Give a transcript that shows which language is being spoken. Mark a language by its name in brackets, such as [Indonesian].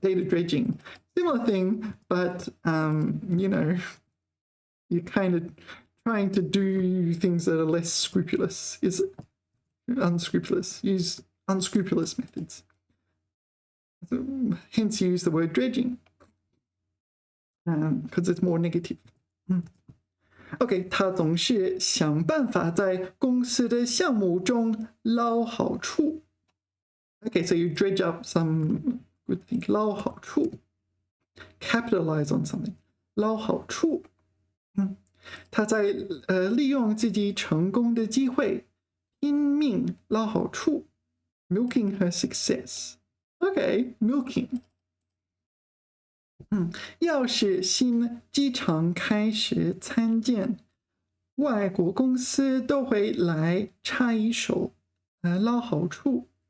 [English] Data dredging, similar thing, but you know, you're kind of trying to do things that are less scrupulous, unscrupulous, use unscrupulous methods. Hence use the word dredging, because it's more negative. [Chinese] OK, 他总是想办法在公司的项目中捞好处. [English] OK, so you dredge up some good thing. [Chinese] 捞好处. [English] Capitalize on something. [Chinese] 捞好处. 他在利用自己成功的机会，拼命捞好处 ， [English] milking her success. Okay, milking. [Chinese] 要是新机场开始参建，外国公司都会来插一手，捞好处。